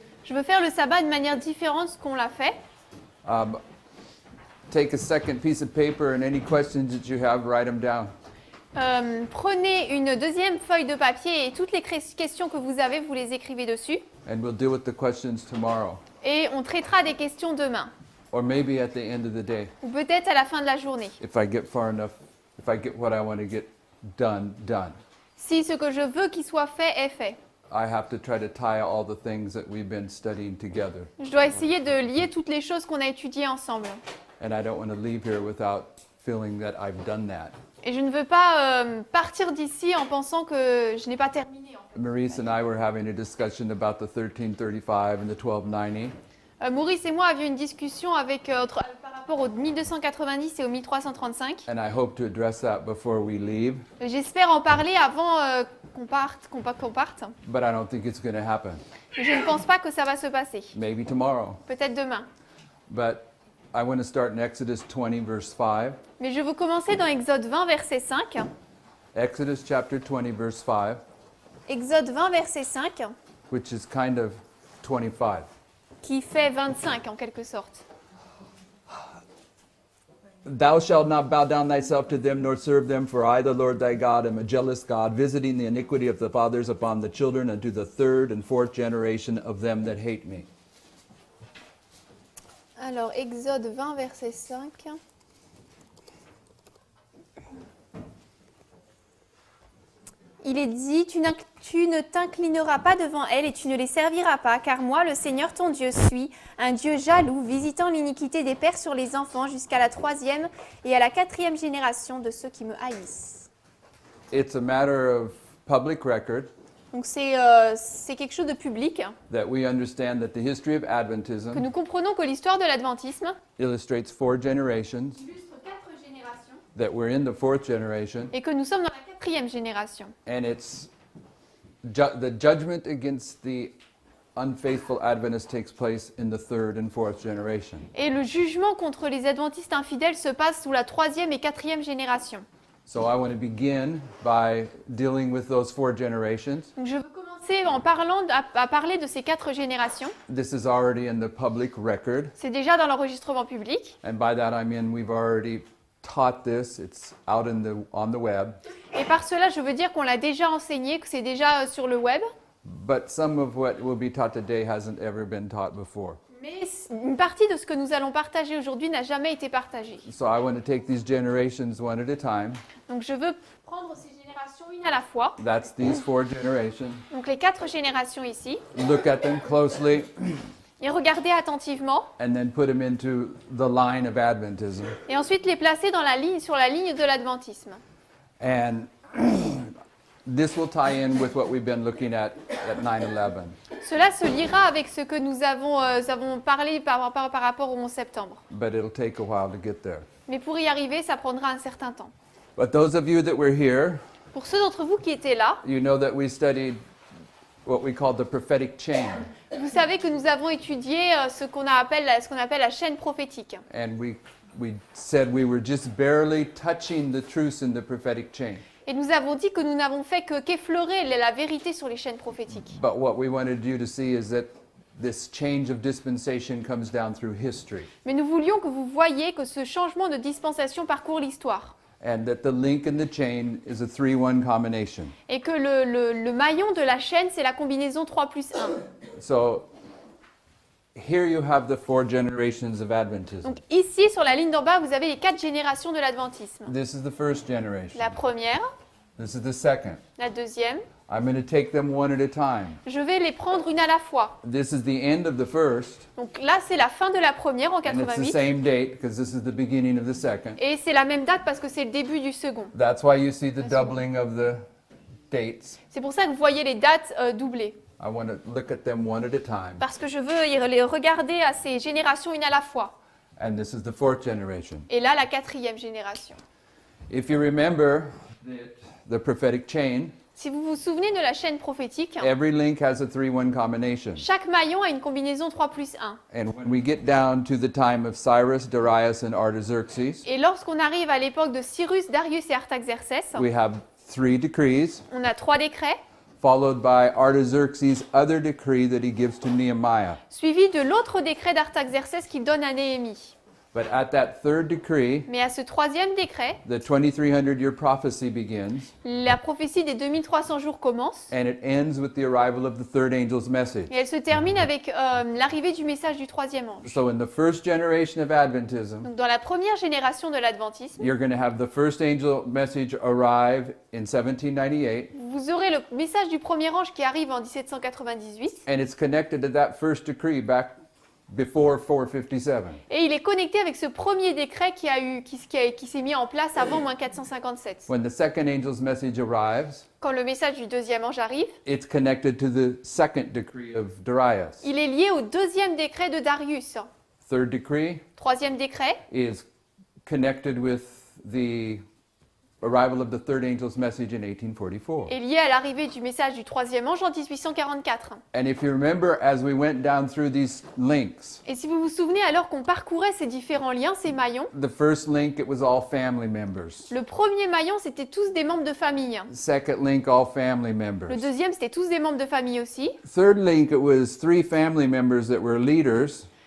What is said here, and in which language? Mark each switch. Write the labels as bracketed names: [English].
[French] Je veux faire le sabbat de manière différente de ce qu'on l'a fait. [English] Take a second piece of paper and any questions that you have, write them down. [French] Prenez une deuxième feuille de papier et toutes les questions que vous avez, vous les écrivez dessus. [English] And we'll deal with the questions tomorrow. [French] Et on traitera des questions demain. [English] Or maybe at the end of the day. [French] Ou peut-être à la fin de la journée. [English] If I get far enough, if I get what I want to get done. [French] Si ce que je veux qu'il soit fait est fait. [English] I have to try to tie all the things that we've been studying together. [French] Je dois essayer de lier toutes les choses qu'on a étudiées ensemble. [English] And I don't want to leave here without feeling that I've done that. [French] Et je ne veux pas partir d'ici en pensant que je n'ai pas terminé. [English] Maurice and I were having a discussion about the 1335 and the 1290. [French] Maurice et moi avions une discussion avec, par rapport au 1290 et au 1335. [English] And I hope to address that before we leave. [French] J'espère en parler avant qu'on parte. [English] But I don't think it's going to happen. [French] Mais je ne pense pas que ça va se passer. [English] Maybe tomorrow. [French] Peut-être demain. [English] But I want to start in Exodus 20, verse 5. [French] Mais je veux commencer dans Exode 20, verset 5. [English] Exodus chapter 20, verse 5. [French] Exode 20, verset 5. [English] Which is kind of 25. [French] Qui fait 25 en quelque sorte. [English] Thou shalt not bow down thyself to them, nor serve them, for I, the Lord thy God, am a jealous God, visiting the iniquity of the fathers upon the children, unto the third and fourth generation of them that hate me. [French] Alors, Exode 20, verset 5. Il est dit, tu ne t'inclineras pas devant elles et tu ne les serviras pas, car moi, le Seigneur ton Dieu, suis un Dieu jaloux, visitant l'iniquité des pères sur les enfants jusqu'à la 3e et à la 4e génération de ceux qui me haïssent. [English] It's a matter of public record. [French] Donc c'est quelque chose de public. [English] That we understand that the history of [French] Que [English] Adventism [French] nous comprenons que l'histoire de l'adventisme [English] illustrates 4 generations. [French] illustre 4 générations. [English] That we're in the 4th generation. [French] Et que nous sommes dans la 4e génération. [English] And it's the judgment against the unfaithful Adventists takes place in the 3rd and 4th generation. [French] Et le jugement contre les adventistes infidèles se passe sous la 3e et 4e génération. [English] So I want to begin by dealing with those 4 generations. [French] Donc je veux commencer en parlant à parler de ces 4 générations. [English] This is already in the public record. [French] C'est déjà dans l'enregistrement public. [English] And by that I mean we've already taught this. It's out on the web. [French] Et par cela, je veux dire qu'on l'a déjà enseigné, que c'est déjà sur le web. [English] But some of what will be taught today hasn't ever been taught before. [French] Mais une partie de ce que nous allons partager aujourd'hui n'a jamais été partagée. [English] So I want to take these generations one at a time. [French] Donc je veux prendre ces générations une à la fois. [English] That's these 4 generations. [French] Donc les 4 générations ici. [English] Look at them closely. [French] Et regarder attentivement. [English] And then put them into the line of Adventism. [French] Et ensuite les placer sur la ligne de l'adventisme. [English] And this will tie in with what we've been looking at 9/11. [French] Cela se liera avec ce que nous avons parlé par rapport au 11 septembre. [English] But it'll take a while to get there. [French] Mais pour y arriver, ça prendra un certain temps. [English] But those of you that were here, [French] Pour ceux d'entre vous qui étaient là, [English] you know that we studied what we call the prophetic chain. [French] vous savez que nous avons étudié ce qu'on appelle la chaîne prophétique. [English] And we said we were just barely touching the truths in the prophetic chain. [French] Et nous avons dit que nous n'avons fait qu'effleurer la vérité sur les chaînes prophétiques. [English] But what we wanted you to see is that this change of dispensation comes down through history. [French] Mais nous voulions que vous voyiez que ce changement de dispensation parcourt l'histoire. [English] And that the link in the chain is a 3-1 combination. [French] Et que le maillon de la chaîne, c'est la combinaison 3 plus 1. [English] So here you have the 4 generations of Adventism. [French] Donc ici, sur la ligne d'en bas, vous avez les 4 générations de l'adventisme. [English] This is the first generation. [French] La première, [English] This is the second. [French] la deuxième. [English] I'm going to take them one at a time. [French] Je vais les prendre une à la fois. [English] This is the end of the first. [French] Donc là, c'est la fin de la première en [English] And it's the 88. same date because this is the beginning of the second. [French] Et c'est la même date parce que c'est le début du second. [English] That's why you see the doubling of the dates. [French] C'est pour ça que vous voyez les dates doublées. [English] I want to look at them one at a time. [French] Parce que je veux les regarder à ces générations une à la fois. [English] And this is the 4th generation. [French] Et là, la 4e génération. [English] If you remember the prophetic chain, [French] Si vous vous souvenez de la chaîne prophétique, [English] every link has a 3-1 combination. [French] chaque maillon a une combinaison 3+1. [English] And when we get down to the time of Cyrus, Darius, and Artaxerxes, [French] Et lorsqu'on arrive à l'époque de Cyrus, Darius et Artaxerxès, [English] we have 3 decrees, [French] on a 3 décrets, [English] followed by Artaxerxes' other decree that he gives to Nehemiah. [French] suivis de l'autre décret d'Artaxerxès qu'il donne à Néhémie. [English] But at that third decree, [French] Mais à ce troisième décret, [English] the 2300-year prophecy begins, [French] la prophétie des 2300 jours commence [English] and it ends with the arrival of the third angel's message. [French] et elle se termine avec l'arrivée du message du troisième ange. [English] So in the first generation of Adventism, [French] Donc dans la première génération de l'adventisme, [English] you're going to have the first angel message arrive in 1798, [French] vous aurez le message du premier ange qui arrive en 1798 [English] and it's connected to that first decree back before 457. [French] et il est connecté avec ce premier décret qui s'est mis en place avant moins 457. [English] When the second angel's message arrives, [French] Quand le message du deuxième ange arrive, [English] it's connected to the second decree of Darius. [French] il est lié au deuxième décret de Darius. [English] Third decree [French] Troisième décret [English] is connected with the arrival of the third angel's message in 1844. [French] est lié à l'arrivée du message du troisième ange en 1844. [English] And if you remember, as we went down through these links, [French] Et si vous vous souvenez, alors qu'on parcourait ces différents liens, ces maillons, [English] the first link, it was all family members. [French] le premier maillon, c'était tous des membres de famille. [English] Second link, all family [French] Le [English] members. [French] deuxième, c'était tous des membres de famille aussi. [English] Third link, it was 3 family members that were leaders,